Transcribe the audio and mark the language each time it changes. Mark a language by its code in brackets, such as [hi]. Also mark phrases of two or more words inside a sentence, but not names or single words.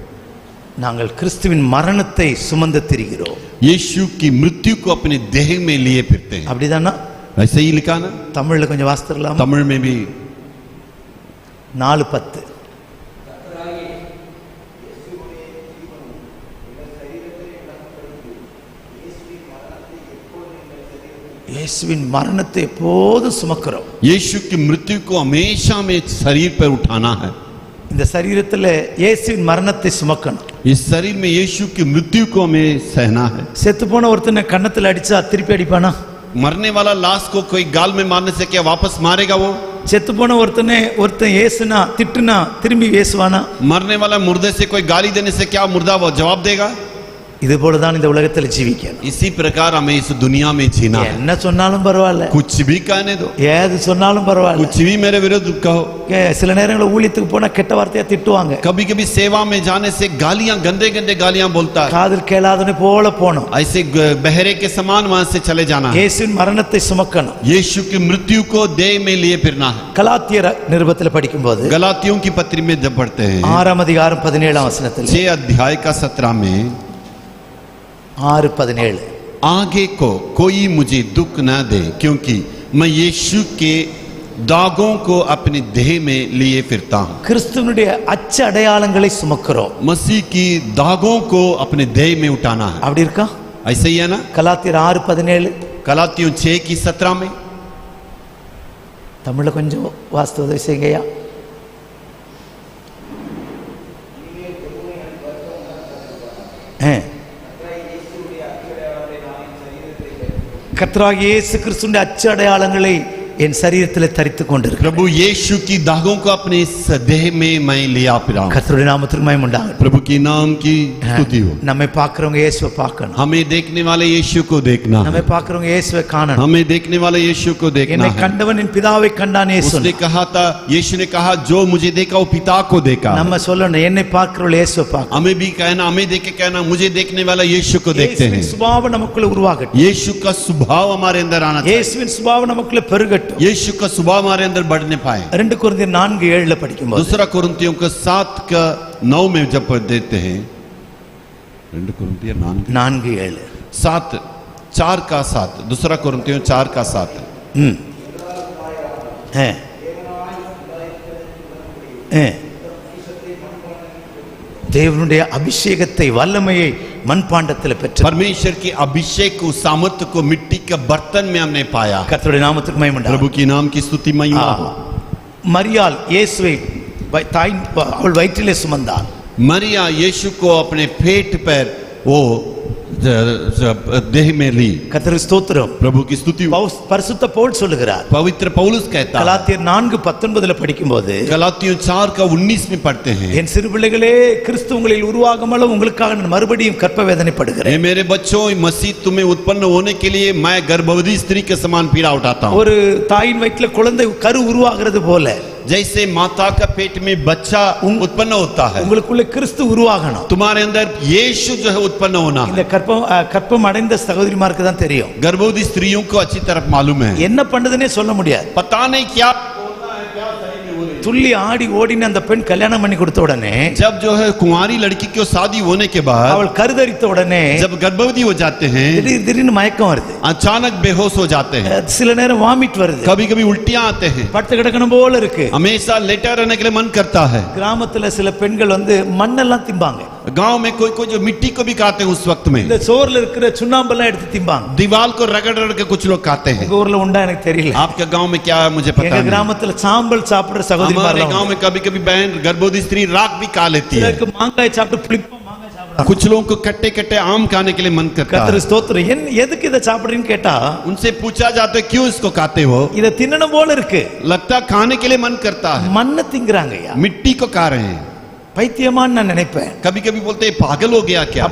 [ta] நாங்கள் கிறிஸ்துவின் மரணத்தை சுமந்து திரிகிறோம். [hi] यीशु की मृत्यु को अपने देह में लिए फिरते हैं. [ta] அப்படிதானா? [hi] ऐसे ही लिखा ना. [ta] தமிழ்ல கொஞ்சம் வாசித்துறலாம். [hi] तमिल में भी 4:10. [ta] இயேசுவின் மரணத்தை எப்போதும் சுமக்கிறோம். [hi] यीशु की मृत्यु को हमेशा में शरीर पर उठाना है. [ta] இந்த சரீரத்துல இயேசுவின் மரணத்தை சுமக்கணும். [hi] इस शरीर में यीशु की मृत्यु को हमें सहना है. [ta] செத்து போன ஒருத்தனை கன்னத்துல அடிச்சா திருப்பி அடிப்பானா? [hi] मरने वाला लाश को कोई गाल में मारने से क्या वापस मारेगा वो? [ta] செத்து போன ஒருத்தன் ஏசுனா திட்டுனா திரும்பி ஏசுவானா? [hi] मरने वाला मुर्दे से कोई गाली देने से क्या मुर्दा वो जवाब देगा? [ta] இது போலதான் இந்த உலகத்துல ஜீவிக்கணும். [hi] इसी प्रकार हमें इस दुनिया में जीना है. [ta] என்ன சொன்னாலும் பரவாயில்ல, [hi] कुछ भी कहने दो, [ta] ஏது சொன்னாலும் பரவாயில்ல. [hi] कुछ भी मेरे विरुद्ध कहो. [ta] சில நேரங்களில் ஊழியத்துக்கு போனா கெட்ட வார்த்தையா திட்டுவாங்க. [hi] कभी कभी सेवा में जाने से गालियां, गंदे गंदे गालियां बोलता है. [ta] காதில் கேளாதவனை போல போணும். [hi] ऐसे बहरे के समान वहां से चले जाना है. [ta] இயேசுவின் மரணத்தை சுமக்கணும். [hi] यीशु की मृत्यु को देह में लिए फिरना है. [ta] கலாத்தியர் நிருபத்தில் படிக்கும்போது [hi] गलातियों की पत्री में जब पढ़ते हैं [ta] 6ஆம் அதிகாரம் 17ஆம் வசனத்தில் [hi] 6 अध्याय का 17 में 6:17, आगे को कोई मुझे दुख न दे, क्योंकि मैं यीशु के दागों को अपने देह में लिए फिरता हूं. [ta] கிறிஸ்துவனுடைய அச்ச அடையாளங்களை சுமக்கிறோம். [hi] मसीह की दागों को अपने देह में उठाना है. [ta] அப்படி இருக்கா? [hi] ऐसे ही है ना. [ta] கலாத்தியர் 6:17 [hi] गलातियों 6 की 17 में [ta] தமிழ்ல கொஞ்சம் வாஸ்து உதவி செய்யுங்கய்யா. கர்த்தராகிய இயேசு கிறிஸ்துவின் அச்ச அடையாளங்களை என் சரீரத்தில் தரித்துக் கொண்டிருக்கிறேன். [hi] प्रभु यीशु की दागों को अपने इस देह में मैं लिया फिरा हूं. [ta] கர்த்தருடைய நாமத்துக்கு மகிமை உண்டாகட்டும். [hi] प्रभु की नाम की स्तुति हो. [ta] நம்மை பார்க்கறவங்க இயேசுவை பார்க்கணும். [hi] हमें देखने वाले यीशु को देखना [ta] நம்மை [hi] है. [ta] பார்க்கறவங்க இயேசுவை காணணும். [hi] हमें देखने वाले यीशु को देखना [ta] என்னை [hi] है. [ta] கண்டவன் என் பிதாவை கண்டான் இயேசு. [hi] उसने कहा था, यीशु ने कहा, जो मुझे देखा वो पिता को देखा. [ta] நம்ம சொல்லணும், என்னை பார்க்கறவங்க இயேசுவை பார்க்கணும். [hi] हमें भी कहना, हमें देख के कहना, मुझे देखने वाला यीशु को देखते हैं. [ta] இயேசுவின் சுபாவம் நமக்குள்ள உருவாகட்டும். [hi] यीशु का स्वभाव हमारे अंदर आना चाहिए. [ta] இயேசுவின் சுபாவம் நமக்குள்ள பெருகட்டும். [hi] यीशु का स्वभाव हमारे अंदर बढ़ने पाए. [ta] 2 கொரிந்தியர் 4:7 படிக்கும்போது [hi] दूसरा कोरिन्थियों का 7 का 9 में जब पढ़ देते हैं 2 कोरिन्थियों 4:7 7 4 का 7, दूसरा कोरिन्थियों 4 का 7. [ta] தேவனுடைய அபிஷேகத்தை வல்லமையை மண்பாண்டத்தில் பெற்ற [hi] परमेश्वर की अभिषेक को, सामर्थ्य को मिट्टी के बर्तन में हमने पाया. [ta] கர்த்தருடைய நாமத்துக்கு மகிமை உண்டாகட்டும். [hi] प्रभु की नाम की स्तुति महिमा हो. [ta] மரியாள் இயேசுவை அவள் வயிற்றிலே சுமந்தாள். [hi] मरिया यीशु को अपने पेट पर वो देह में ली। [ta] கர்த்தருக்கு ஸ்தோத்திரம். [hi] प्रभु की स्तुति हो। [ta] பரிசுத்த பவுல் சொல்லுகிறார், [hi] पवित्र पौलुस कहता है, [ta] கலாத்தியர் 4:19 படிக்கும்போது, [hi] गलातियों 4:19 में पढ़ते हैं, [ta] என் சிறு பிள்ளைகளே, கிறிஸ்து உங்களில் உருவாகுமளவு உங்களுக்காக நான் மறுபடியும் கற்ப வேதனைப்படுகிறேன். [hi] ये मेरे बच्चों, मसीह तुम्हें उत्पन्न होने के लिए मैं गर्भवती स्त्री के समान पीड़ा उठाता हूँ। [ta] ஒரு தாயின் வயிற்றில குழந்தை கரு உருவாகிறது போல [hi] जैसे माता का पेट में बच्चा उत्पन्न होता है, [ta] உங்களுக்குள்ள கிறிஸ்து உருவாகணும். [hi] तुम्हारे अंदर यीशु जो है उत्पन्न होना [ta] இந்த [hi] है। [ta] கற்பம் அடைந்த சகோதரிமாருக்கு தான் தெரியும். [hi] गर्भवती स्त्रियों को अच्छी तरह मालूम है, [ta] என்ன பண்ணுதுன்னே சொல்ல முடியாது. [hi] पता नहीं क्या बोलना है, क्या शरीर में हो रही है। [ta] துள்ளி ஆடி ஓடின அந்த பெண் கல்யாணம் பண்ணி கொடுத்த உடனே, [hi] जब जो है कुंवारी लड़की की शादी होने के बाद, [ta] அவள் கருதரித்த உடனே [hi] जब गर्भवती हो जाते हैं, [ta] திடீர்னு மயக்கம் வருது, [hi] अचानक बेहोश हो जाते हैं, [ta] சில நேரம் வாமிட் வருது, [hi] कभी कभी उल्टियां आते हैं, [ta] படுத்து கிடக்கணும் போல இருக்கு. [hi] हमेशा लेटा रहने के लिए मन करता है। [ta] கிராமத்துல சில பெண்கள் மண்ணெல்லாம் திம்பாங்க. [hi] गांव में कोई कोई जो मिट्टी को भी खाते हैं उस वक्त में, [ta] இந்த சோர்ல இருக்கிற சுண்ணாம்பெல்லாம் எடுத்து திம்பாங்க. [hi] दीवार को रगड़ रगड़ के कुछ लोग खाते हैं। [ta] உங்க ஊர்ல உண்டா எனக்கு தெரியல. [hi] आपके गांव में क्या है मुझे पता [ta] எங்க [hi] नहीं। [ta] கிராமத்துல சாம்பல் சாப்பிடுற [hi] हमारे [ta] சகோதரிமார் [hi] गांव में कभी कभी बहन गर्भवती स्त्री राख भी खा लेती है। [ta] சிலருக்கு மாங்காய் சாப்பிட்டு புளிப்பா மாங்காய் சாப்பிடுறாங்க. [hi] कुछ लोगों को कट्टे कट्टे आम खाने के लिए मन करता [ta] கர்த்தர் [hi] है। [ta] ஸ்தோத்திரம். எதுக்கு இதை சாப்பிடுறீன்னு கேட்டா, [hi] उनसे पूछा जाता है क्यों इसको खाते हो, [ta] இதை தின்னணும் போல இருக்கு. [hi] लगता है खाने के लिए मन करता है। [ta] மண்ணை திங்கறாங்கய்யா. [hi] मिट्टी को खा रहे हैं। [ta] பைத்தியமான்னு நான் நினைப்பேன். [hi] कभी कभी बोलते हैं पागल हो गया क्या।